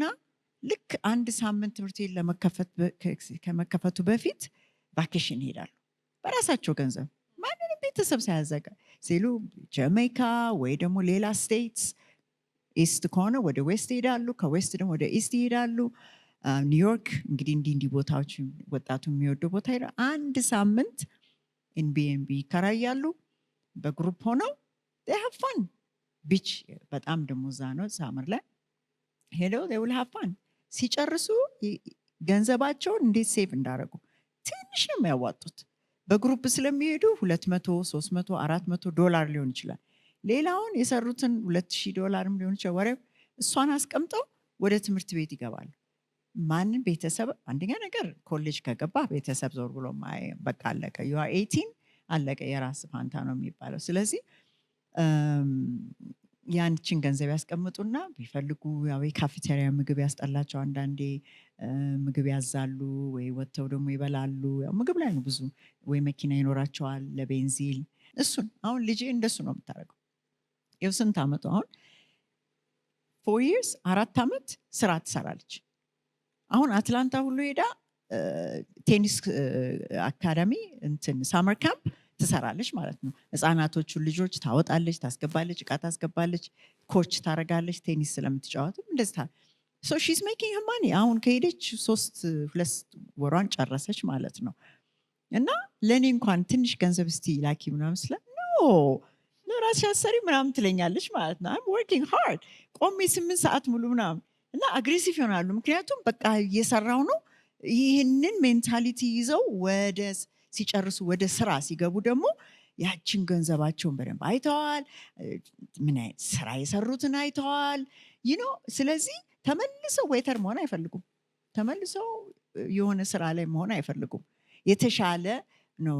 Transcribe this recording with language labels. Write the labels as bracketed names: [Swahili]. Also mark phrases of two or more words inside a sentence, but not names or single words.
[Amharic] ልክ አንድ ሳምንት ትምህርት ቤት ከመከፈቱ በፊት ቫኬሽን ይሄዳሉ በራሳቸው ገንዘብ፣ ማንንም ቤተሰብ ሳያዘጋ ሲሉ ጃሜይካ ወይ ደግሞ ሌላ ስቴትስ፣ ኢስት ከሆነ ወደ ዌስት ይሄዳሉ፣ ከዌስት ደግሞ ወደ ኢስት ይሄዳሉ። ኒውዮርክ እንግዲህ እንዲህ ቦታዎች ወጣቱ የሚወደው ቦታ ይሄዳል። አንድ ሳምንት ኤንቢኤንቢ ይከራያሉ በግሩፕ ሆነው [English] they have fun። [Amharic] ቢች በጣም ደግሞ እዛ ነው ሳመር ላይ ሄደው [English] they will have [Amharic] fun ሲጨርሱ ገንዘባቸውን እንዴት ሴቭ እንዳደረጉ ትንሽ ነው የሚያዋጡት። በግሩፕ ስለሚሄዱ $200፣ $300፣ $400 ሊሆን ይችላል። ሌላውን የሰሩትን $2000 ሊሆን ይችላል። ወሬ እሷን አስቀምጠው ወደ ትምህርት ቤት ይገባሉ። ማንን ቤተሰብ አንደኛ ነገር ኮሌጅ ከገባ ቤተሰብ ዞር ብሎ በቃ አለቀ። [English] you are 18 [Amharic] አለቀ፣ የራስ ፋንታ ነው የሚባለው። ስለዚህ ያንቺን ገንዘብ ያስቀምጡና ቢፈልጉ ያው የካፌቴሪያ ምግብ ያስጠላቸው አንዳንዴ ምግብ ያዛሉ ወይ ወጥተው ደግሞ ይበላሉ። ያው ምግብ ላይ ነው ብዙ ወይ መኪና ይኖራቸዋል ለቤንዚል። እሱን አሁን ልጄ እንደሱ ነው የምታደርገው። ይኸው ስንት ዓመቱ አሁን 4 years 4 ዓመት ስራ ትሰራለች። አሁን አትላንታ ሁሉ ሄዳ [English] tennis academy [Amharic] እንትን [English] summer camp [Amharic] ትሰራለች ማለት ነው። ህፃናቶቹን ልጆች ታወጣለች፣ ታስገባለች፣ እቃ ታስገባለች፣ ኮች ታረጋለች። ቴኒስ ስለምትጫወትም እንደዚህ [English] so she's making her money። [Amharic] አሁን ከሄደች 2 ወሯን ጨረሰች ማለት ነው። እና ለኔ እንኳን ትንሽ ገንዘብ እስቲ ላኪ ምናምን ስለ ለራስሽ አሰሪ ምናምን ትለኛለች ማለት ነው። [English] I'm working [Amharic] hard ቆሜ 8 ሰዓት ሙሉ ምናምን እና አግሬሲቭ ይሆናሉ። ምክንያቱም በቃ እየሰራው ነው። ይህንን ሜንታሊቲ ይዘው ወደ ሲጨርሱ ወደ ስራ ሲገቡ ደግሞ ያችን ገንዘባቸውን በደንብ አይተዋል። ምን አይነት ስራ የሰሩትን አይተዋል። ስለዚህ ተመልሰው ዌተር መሆን አይፈልጉም። ተመልሰው የሆነ ስራ ላይ መሆን አይፈልጉም። የተሻለ ነው